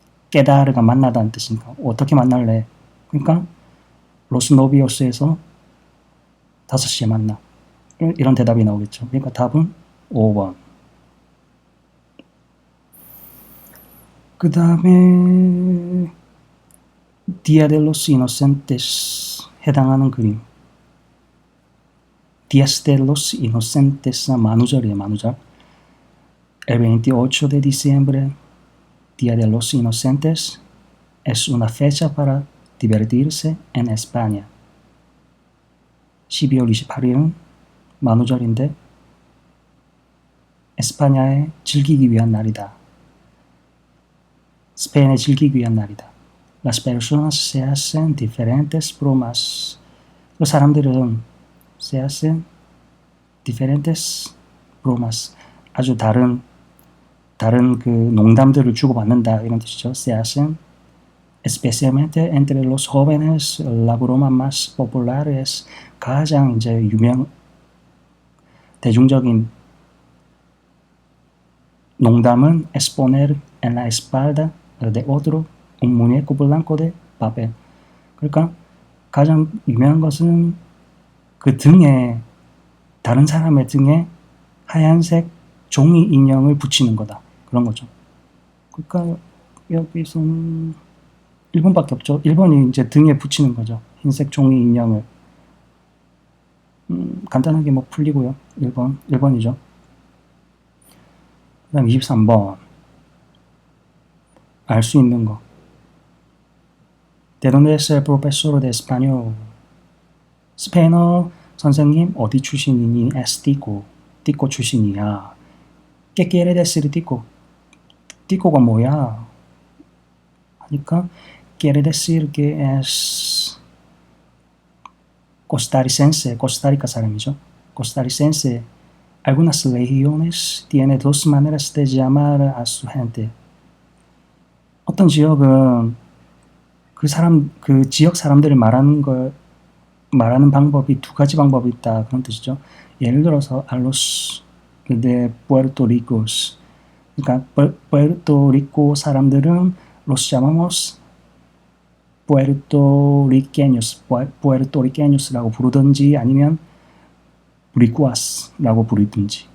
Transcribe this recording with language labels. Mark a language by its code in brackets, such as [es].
[ko] quedar가 만나다는 뜻이니까 어떻게 만날래? 그러니까 los novios에서 5시에 만나. 이런 대답이 나오겠죠. 그러니까 답은 5번. 그 다음에 Día de los Inocentes 해당하는 그림. Días de los Inocentes 만우절이에요. 만우절. [es] El 28 de diciembre, Día de los Inocentes, es una fecha para divertirse en España. [ko] 12월 28일은 만우절인데 에스파냐에 즐기기 위한 날이다. 스페인에 즐기기 위한 날이다. [es] Las personas se hacen diferentes bromas. [ko] 그 사람들은 se hacen diferentes bromas. 아주 다른 그 농담들을 주고받는다 이런 뜻이죠. [es] Se hacen especialmente entre los jóvenes la broma más popular es 가장 이제 대중적인 농담은 es poner en la espalda de otro un muñeco blanco de papel. [ko] 그러니까 가장 유명한 것은 그 등에 다른 사람의 등에 하얀색 종이 인형을 붙이는 거다. 그런 거죠. 그러니까 여기서는 1번밖에 없죠. 1번이 이제 등에 붙이는 거죠. 흰색 종이 인형을. 간단하게 뭐 풀리고요. 1번이죠. 그 다음 23번. 알 수 있는 거. [es] ¿De dónde es el profesor de español? [ko] 스페인어 선생님 어디 출신이니? [es] Es tico. tico 출신이야. ¿Qué quiere decir tico? [ko] tico가 뭐야? [es] 하니까 quiere decir que es costarricense. [ko] 코스타리카 사람이죠. costarricense. [es] Algunas regiones tiene dos maneras de llamar a su gente. [ko] 어떤 지역은 그 지역 사람들을 말하는 방법이 두 가지 방법이 있다. 그런 뜻이죠. [es] 예를 들어서 a los de Puerto Ricos. [ko] 그러니까 Puerto 사람들은 los llamamos puertorriqueños 라고 부르든지 아니면 boricuas라고 부르든지.